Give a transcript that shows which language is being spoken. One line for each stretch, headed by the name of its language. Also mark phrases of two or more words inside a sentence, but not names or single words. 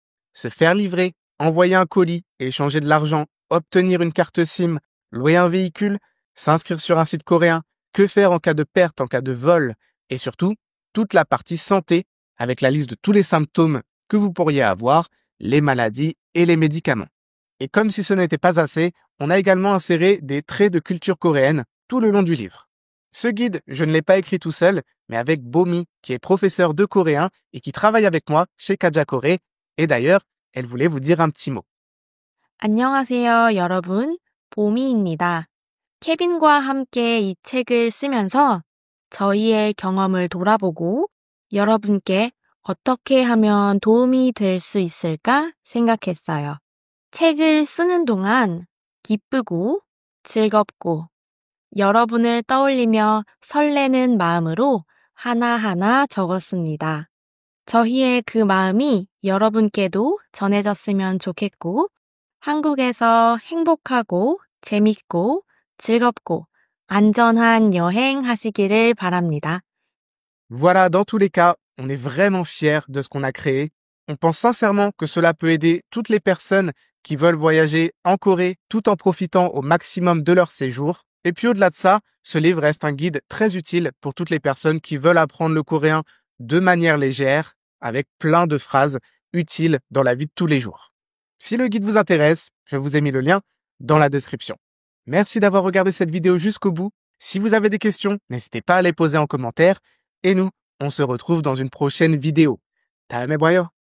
French: Se faire livrer, envoyer un colis, échanger de l'argent, obtenir une carte SIM, louer un véhicule, s'inscrire sur un site coréen, que faire en cas de perte, en cas de vol, et surtout, toute la partie santé avec la liste de tous les symptômes que vous pourriez avoir, les maladies et les médicaments. Et comme si ce n'était pas assez, on a également inséré des traits de culture coréenne tout le long du livre. Ce guide, je ne l'ai pas écrit tout seul, mais avec Bomi, qui est professeur de coréen et qui travaille avec moi chez Kaja Corée. Et d'ailleurs, elle voulait vous dire un petit mot.
Korean: 안녕하세요, 여러분. 보미입니다. 케빈과 함께 이 책을 쓰면서 저희의 경험을 돌아보고 여러분께 어떻게 하면 도움이 될 수 있을까 생각했어요. 책을 쓰는 동안 기쁘고 즐겁고 여러분을 떠올리며 설레는 마음으로 하나하나 적었습니다. 저희의 그 마음이 여러분께도 전해졌으면 좋겠고 한국에서 행복하고 재밌고 즐겁고 안전한 여행 하시기를 바랍니다.
French: Voilà, dans tous les cas, on est vraiment fiers de ce qu'on a créé. On pense sincèrement que cela peut aider toutes les personnes qui veulent voyager en Corée tout en profitant au maximum de leur séjour. Et puis au-delà de ça, ce livre reste un guide très utile pour toutes les personnes qui veulent apprendre le coréen de manière légère, avec plein de phrases utiles dans la vie de tous les jours. Si le guide vous intéresse, je vous ai mis le lien dans la description. Merci d'avoir regardé cette vidéo jusqu'au bout. Si vous avez des questions, n'hésitez pas à les poser en commentaire. Et nous, on se retrouve dans une prochaine vidéo.
Korean: 다음에 봐요.